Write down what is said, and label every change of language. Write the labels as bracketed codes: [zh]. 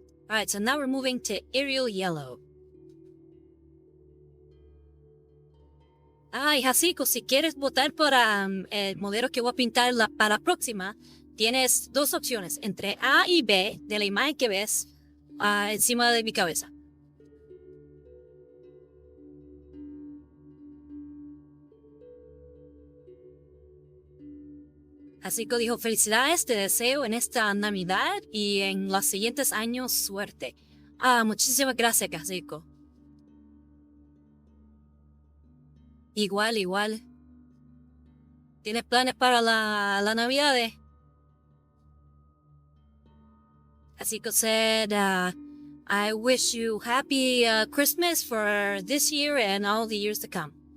[en] Alright, so now we're moving to Aerial Yellow. [es] Ay, Hasiko, si quieres votar para el modelo que voy a pintar para la próxima, tienes dos opciones, entre A y B de la imagen que ves encima de mi cabeza. Hasiko dijo, felicidades, te deseo en esta Navidad y en los siguientes años suerte. Ah, muchísimas gracias, Casico. Igual, igual. ¿Tienes planes para la Navidad? [en] Casico said, I wish you happy Christmas for this year and all the years to come.